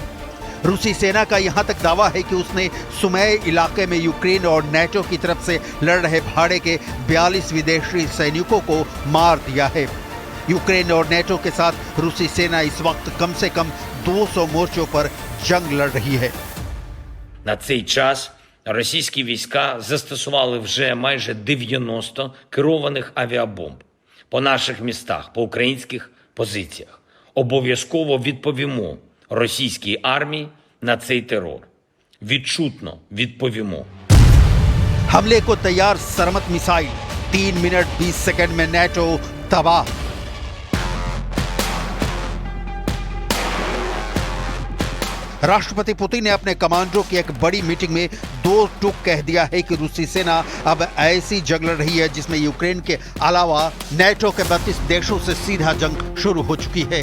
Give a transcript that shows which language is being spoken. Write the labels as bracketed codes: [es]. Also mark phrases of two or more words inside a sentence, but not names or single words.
[hi] रूसी सेना का यहां तक दावा है कि उसने सुमय इलाके में यूक्रेन और नेटो की तरफ से लड़ रहे भाड़े के 42 विदेशी सैनिकों को मार दिया है। यूक्रेन और नेटो के साथ रूसी सेना इस वक्त कम से कम 200 मोर्चों पर जंग लड़ रही है। [uk] На цей час російські війська застосували вже майже 90 керованих авіабомб по наших містах, по українських позиціях. Обов'язково відповімо російській армії на цей терор. відчутно відповімо. [hi] हमले को तैयार सरमत मिसाइल, 3 मिनट 20 सेकंड में नेटो तबाह। राष्ट्रपति पुतिन ने अपने कमांडरों की एक बड़ी मीटिंग में दो टूक कह दिया है कि रूसी सेना अब ऐसी जंग लड़ रही है जिसमें यूक्रेन के अलावा नेटो के 32 देशों से सीधा जंग शुरू हो चुकी है।